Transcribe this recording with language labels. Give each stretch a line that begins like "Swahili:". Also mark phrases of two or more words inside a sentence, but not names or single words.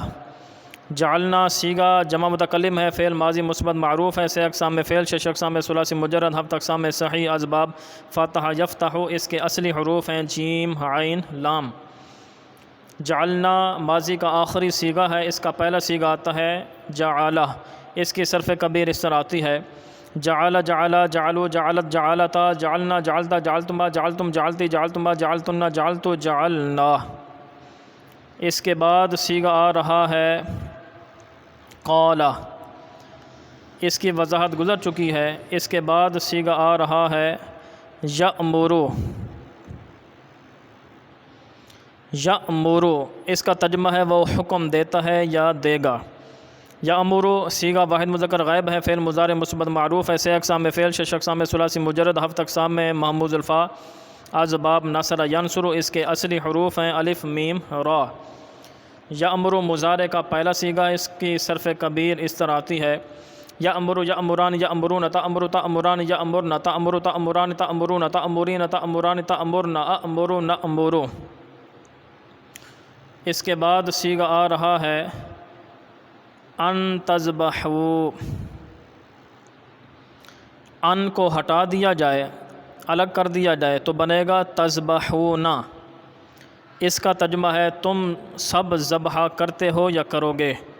Urdu: جعلنا سیگا جمع متکلم ہے، فعل ماضی مثبت معروف ہے، سے اقسام میں فعل، شش اقسام میں ثلاثی مجرد، ہفت اقسام میں صحیح، اسباب
Arabic: فتح یفتح،
Urdu: اس کے اصلی حروف ہیں جیم عین لام۔ جعلنا ماضی کا آخری سیگا ہے، اس کا پہلا سیگا آتا ہے جعلہ، اس کی صرف کبیر اس طرح آتی ہے
Arabic: جعل جعلا جعلو جعلت جعلتا جعلنا جعلتا جعلتما جعلتم جعلتی جعلتما جعلتن جعلتو جعلنا۔
Urdu: اس کے بعد سیگا آ رہا ہے قالا، اس کی وضاحت گزر چکی ہے۔ اس کے بعد سیگا آ رہا ہے یأمرو، یأمرو اس کا ترجمہ ہے وہ حکم دیتا ہے یا دے گا۔ یأمرو سیگا واحد مذکر غائب ہے، فعل مضارع مثبت معروف ہے، سے اقسام میں فعل، شش اقسام میں ثلاثی مجرد، ہفت اقسام میں محموز الفا، اسباب
Arabic: نصر ینصر
Urdu: اس کے اصلی حروف ہیں الف میم را۔ یأمر مضارع کا پہلا صیغہ، اس کی صرف کبیر اس طرح آتی ہے
Arabic: یأمر یأمران یأمرون تأمر تأمران یأمرن تأمر تأمران تأمرون تأمرین تأمران تأمرن أأمر نأمر۔
Urdu: اس کے بعد صیغہ آ رہا ہے
Arabic: ان تذبحوا،
Urdu: ان کو ہٹا دیا جائے، الگ کر دیا جائے تو بنے گا تذبحون۔ اس کا ترجمہ ہے تم سب ذبح کرتے ہو یا کرو گے۔